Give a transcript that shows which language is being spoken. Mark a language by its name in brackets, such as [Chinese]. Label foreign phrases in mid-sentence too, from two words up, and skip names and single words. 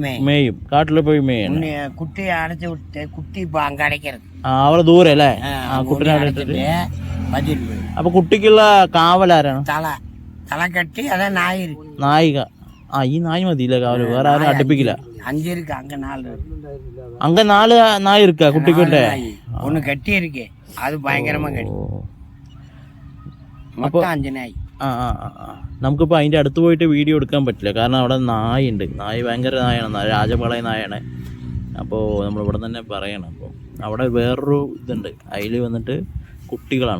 [Malayalam] മേയും. കാട്ടിൽ പോയി മേയും. കുട്ടിയെ അടച്ചു വിട്ട് കുട്ടി ഇപ്പൊ അടയ്ക്കരുത്. അവരെ ദൂരെ അല്ലേ? കുട്ടിനെ അടച്ചിട്ട്. അപ്പൊ കുട്ടിക്കുള്ള കാവലാരാണ്? തല കെട്ടി അതാ നായി. നായിക. ഈ നായി മതിയില്ല കാവല്, വേറെ ആരും അടുപ്പിക്കില്ല. [Tamil] 5 இருக்கு, அங்க 4. அங்க 4 நாய் இருக்கா குட்டிக்கிட்ட? ஒன்று கட்டி இருக்கு, அது பயங்கரமா கட்டி. [Malayalam] മൊത്തം 5 നായി. നമുക്കിപ്പോൾ അതിൻ്റെ അടുത്ത് പോയിട്ട് വീഡിയോ എടുക്കാൻ പറ്റില്ല, കാരണം അവിടെ നായുണ്ട്. നായ ഭയങ്കര നായാണ്, രാജപാളയ നായാണ്. അപ്പോൾ നമ്മളിവിടെ തന്നെ പറയണം. അപ്പോൾ അവിടെ വേറൊരു ഇതുണ്ട്, അതിൽ വന്നിട്ട് കുട്ടികളാണ്.